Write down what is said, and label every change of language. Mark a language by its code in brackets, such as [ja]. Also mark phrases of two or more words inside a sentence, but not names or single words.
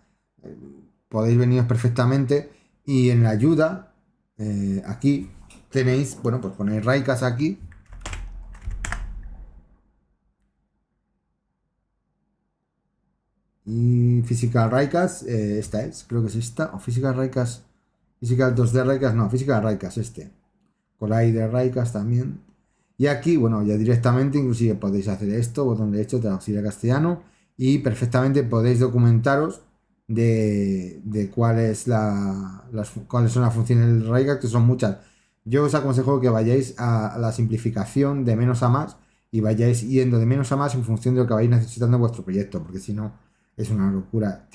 [es] Podéis veniros perfectamente y en la ayuda, aquí tenéis, bueno, pues ponéis Raycast aquí. Y Physical Raycast, esta es, creo que es esta, o Physical Raycast, Physical 2D Raycast, no, Physical Raycast Collider Raycast también. Y aquí, bueno, ya directamente inclusive podéis hacer esto, botón derecho, traducir a castellano, y perfectamente podéis documentaros de cuáles son las funciones del Raycast, que son muchas. Yo os aconsejo que vayáis a la simplificación de menos a más y vayáis yendo de menos a más en función de lo que vais necesitando en vuestro proyecto, porque si no es una locura.